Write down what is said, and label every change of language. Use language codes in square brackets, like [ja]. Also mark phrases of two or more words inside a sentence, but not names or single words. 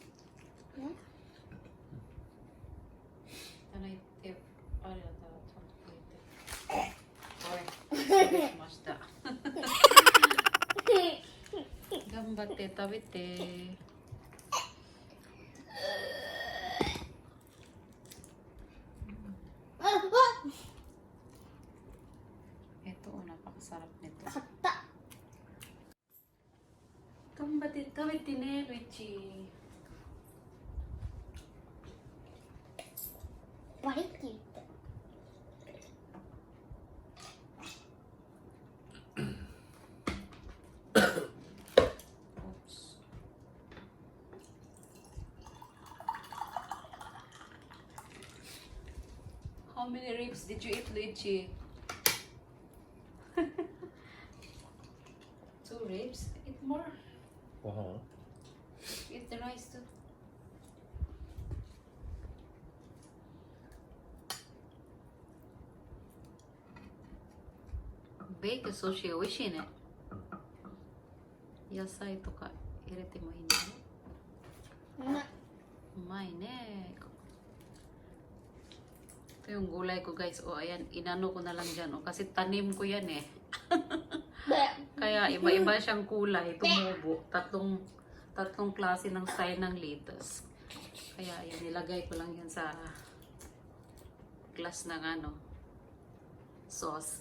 [ja] いてあれだったらちゃんとこうやってはい失礼しました頑張って食べてお腹 [tl] sarap nito [ja] 買った。頑張って食べてねルイチバリって言った。 [en] How many ribs did you eat, Luigi? 2 ribs? Eat more. [ja] ご飯？ [en] Eat the rice too. Bake sushi [ja] 美味しいね。野菜とか入れてもいいね。うまいね。 [tl] Ito yung gulay ko guys. O ayan, inano ko na lang dyan. O, kasi tanim ko yan eh. Kaya iba-iba siyang kulay. Tumubo. Tatlong klase ng style ng lettuce. Kaya ayan, nilagay ko lang yan sa glass ng ano, sauce.